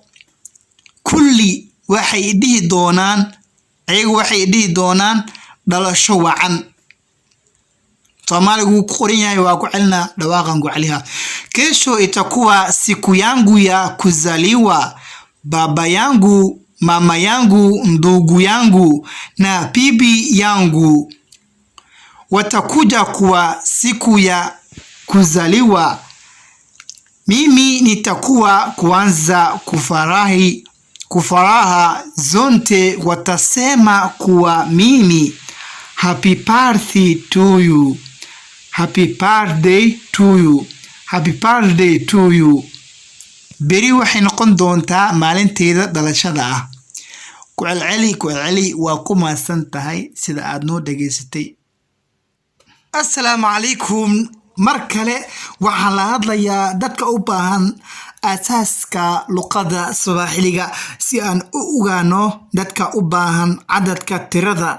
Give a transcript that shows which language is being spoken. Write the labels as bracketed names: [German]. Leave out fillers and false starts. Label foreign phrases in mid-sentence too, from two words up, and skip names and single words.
[Somali] Kulli waxay dhihi doonaan dhalasho wacan. Soomaaligu ku qoran yahay waa ku celina dhawaaqan ku celiha. [Swahili] Kesho itakuwa siku yangu ya kuzaliwa. Baba yangu, mama yangu, ndugu yangu na bibi yangu watakuja kwa siku ya kuzaliwa. Mimi nitakuwa kwanza kufuraha. Zote watasema kuwa mimi [English] happy birthday to you. Happy birthday to you. Happy birthday to you. [Somali] Beri waxay noqon doontaa maalinteeda dhalashada ah. Ku celceli waa ku maasan tahay sida aad noo dhageysatay. [Arabic] السلام عليكم. [Somali] Mar kale waxaan la hadlayaa dadka u baahan asaaska luqadda Soomaaliga si aan u ogaano dadka u baahan cadadka tirada.